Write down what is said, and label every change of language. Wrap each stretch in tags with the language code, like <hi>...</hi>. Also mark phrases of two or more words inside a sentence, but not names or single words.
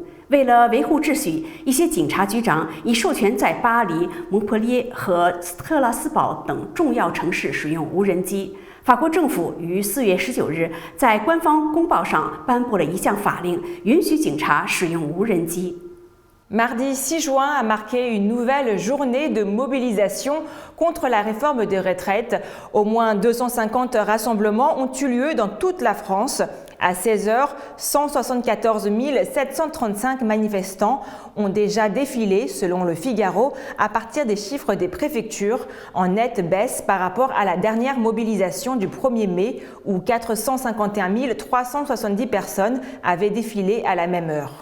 <zh>为了维护秩序，一些警察局长已授权在巴黎、蒙特利耶和特拉斯堡等重要城市使用无人机。法国政府于4月19日在官方公报上颁布了一项法令，允许警察使用无人机。</zh> <fr>Mardi 6 juin a marqué une nouvelle journée de mobilisation contre la réforme des retraites. Au moins 250 rassemblements ont eu lieu dans toute la France. À 16 heures, 174 735 manifestants ont déjà défilé, selon le Figaro, à partir des chiffres des préfectures, en nette baisse par rapport à la dernière mobilisation du 1er mai, où 451 370 personnes avaient défilé à la même heure.</fr>